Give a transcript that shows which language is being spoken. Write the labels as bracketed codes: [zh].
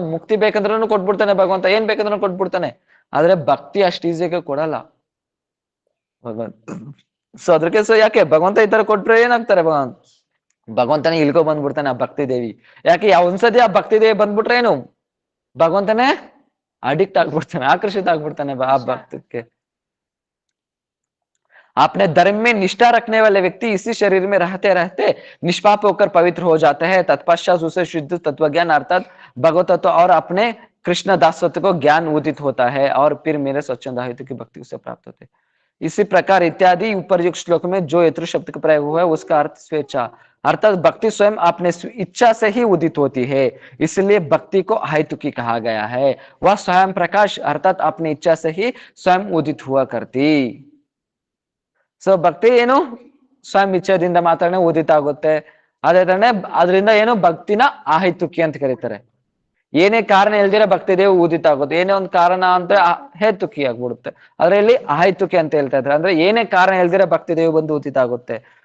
[kn] ಮುಕ್ತಿ ಬೇಕಂದ್ರೂ ಕೊಟ್ಬಿಡ್ತಾನೆ ಭಗವಂತ, ಏನ್ ಬೇಕಂದ್ರೂ ಕೊಟ್ಬಿಡ್ತಾನೆ. ಆದ್ರೆ ಭಕ್ತಿ ಅಷ್ಟು ಈಸಿಯಾಗಿ ಕೊಡಲ್ಲ ಭಗವಂತ. ಸೊ ಅದಕ್ಕೆ ಯಾಕೆ ಭಗವಂತ ಈ ತರ ಕೊಟ್ರೆ ಏನಾಗ್ತಾರೆ, ಭಗವಂತನೇ ಇಲ್ಕೊ ಬಂದ್ಬಿಡ್ತಾನೆ ಆ ಭಕ್ತಿ ದೇವಿ. ಯಾಕೆ ಒಂದ್ಸತಿ ಆ ಭಕ್ತಿ ದೇವಿ ಬಂದ್ಬಿಟ್ರೆ ಏನು, ಭಗವಂತನೇ ಅಡಿಕ್ಟ್ ಆಗ್ಬಿಡ್ತಾನೆ, ಆಕರ್ಷಿತ ಆಗ್ಬಿಡ್ತಾನೆ ಆ ಭಕ್ತಕ್ಕೆ. [hi] अपने धर्म में निष्ठा रखने वाले व्यक्ति इसी शरीर में रहते रहते निष्पाप होकर पवित्र हो जाते हैं। तत्पश्चात उसे शुद्ध तत्वज्ञान अर्थात भगवत तत्व और अपने कृष्ण दासत्व को ज्ञान उदित होता है और फिर मेरे स्वच्छंद आहित की भक्ति उसे प्राप्त होते है। इसी प्रकार इत्यादि उपरयुक्त श्लोक में जो यत्र शब्द का प्रयोग हुआ है उसका अर्थ स्वेच्छा, अर्थात भक्ति स्वयं अपने इच्छा से ही उदित होती है, इसलिए भक्ति को अहेतुकी कहा गया है। वह स्वयं प्रकाश अर्थात अपनी इच्छा से ही स्वयं उदित हुआ करती। [kn] ಸೊ ಭಕ್ತಿ ಏನು ಸ್ವಯಂ ಇಚ್ಛೆದಿಂದ ಮಾತ್ರನೇ ಉದಿತ ಆಗುತ್ತೆ. ಅದೇ ತರನೇ ಅದರಿಂದ ಏನು ಭಕ್ತಿನ ಆಹೈತುಕಿ ಅಂತ ಕರೀತಾರೆ. ಏನೇ ಕಾರಣ ಇಲ್ದಿರ ಭಕ್ತಿ ದೇವ್ ಉದಿತ ಆಗುತ್ತೆ. ಏನೇ ಒಂದು ಕಾರಣ ಅಂತ ಹೇತುಕಿ ಆಗ್ಬಿಡುತ್ತೆ. ಅದರಲ್ಲಿ ಆಹೈತುಕಿ ಅಂತ ಹೇಳ್ತಾ ಇದ್ದಾರೆ. ಅಂದ್ರೆ ಏನೇ ಕಾರಣ ಇಲ್ದಿರ ಭಕ್ತಿ ದೇವ್ ಬಂದು ಉದಿತ ಆಗುತ್ತೆ.